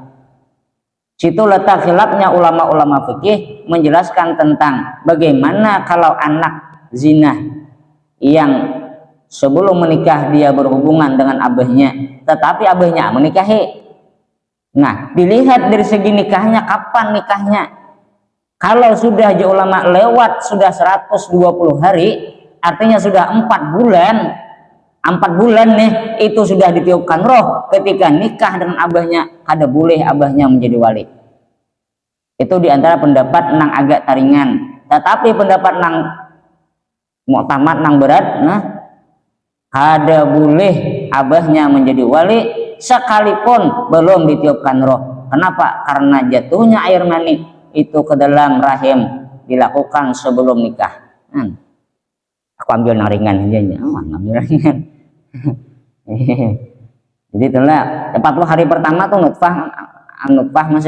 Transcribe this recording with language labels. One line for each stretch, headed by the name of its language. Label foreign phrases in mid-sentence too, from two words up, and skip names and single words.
Indonesian: Situ letak khilafnya ulama-ulama fikih menjelaskan tentang bagaimana kalau anak zina yang sebelum menikah dia berhubungan dengan abahnya, tetapi abahnya menikahi. Nah, dilihat dari segi nikahnya, kapan nikahnya. Kalau sudah ulama lewat sudah 120 hari, artinya sudah 4 bulan. 4 bulan nih itu sudah ditiupkan roh.
Banjar: Ketika nikah dengan abahnya, kada boleh abahnya menjadi wali. Itu diantara pendapat nang agak taringan. Tetapi pendapat nang mu'tamad nang berat, nah kada boleh abahnya menjadi wali sekalipun belum ditiupkan roh. Kenapa?
Indonesian: Karena jatuhnya air mani itu ke dalam rahim dilakukan sebelum nikah.
Banjar: Aku ambil yang ringan aja, ambil ringan.
Indonesian: Jadi itulah 40 hari pertama tuh nutfah masih.